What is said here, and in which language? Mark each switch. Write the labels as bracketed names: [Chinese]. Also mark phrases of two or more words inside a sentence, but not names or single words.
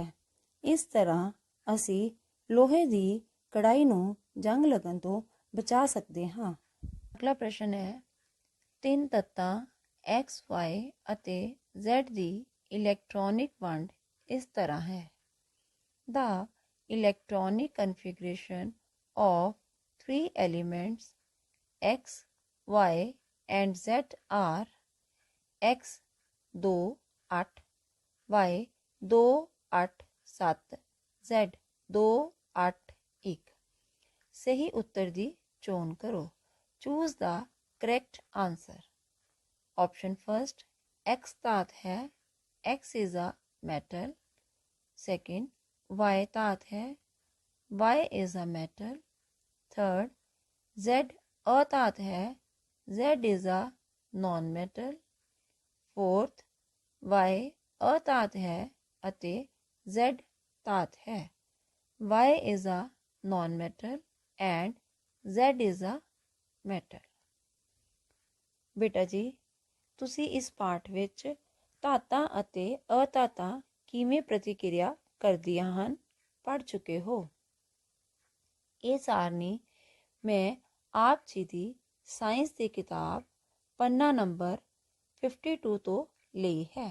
[Punjabi] ਇਸ ਤਰ੍ਹਾਂ ਅਸੀਂ ਲੋਹੇ ਦੀ ਕੜਾਈ ਨੂੰ ਜੰਗ ਲੱਗਣ ਤੋਂ ਬਚਾ ਸਕਦੇ ਹਾਂ। ਅਗਲਾ ਪ੍ਰਸ਼ਨ ਹੈ 3 ਤੱਤਾਂ X, Y ਅਤੇ Z ਦੀ ਇਲੈਕਟ੍ਰੋਨਿਕ ਵੰਡ ਇਸ ਤਰ੍ਹਾਂ ਹੈ। [English] The electronic configuration of 3 elements X, Y and Z are X 2 8 Y 2 8 7 Z 2 8 1। [Punjabi] ਸਹੀ ਉੱਤਰ ਦੀ ਚੋਣ ਕਰੋ। [English] Choose the correct answer. option first [Punjabi] X ਧਾਤ ਹੈ, [English] X is a metal. [Punjabi] Second, Y ਧਾਤ ਹੈ, [English] Y is a metal. [Punjabi] Third, Z ਅਧਾਤ ਹੈ, [English] Z is a non-metal. [Punjabi] Fourth, Y ਅਧਾਤ ਹੈ ਅਤੇ Z ਧਾਤ ਹੈ, [English] Y is a non-metal and Z is a metal। [Punjabi] ਬੇਟਾ ਜੀ ਤੁਸੀਂ ਇਸ ਪਾਠ ਵਿੱਚ ਧਾਤਾਂ ਅਤੇ ਅਧਾਤਾਂ ਕਿਵੇਂ ਪ੍ਰਤੀਕਿਰਿਆ ਕਰਦੀਆਂ ਹਨ ਪੜ੍ਹ ਚੁੱਕੇ ਹੋ। ਇਹ ਸਾਰਣੀ ਮੈਂ ਆਪ ਜੀ ਦੀ ਸਾਇੰਸ ਦੀ ਕਿਤਾਬ ਪੰਨਾ ਨੰਬਰ 52 ਤੋਂ ਲਈ ਹੈ।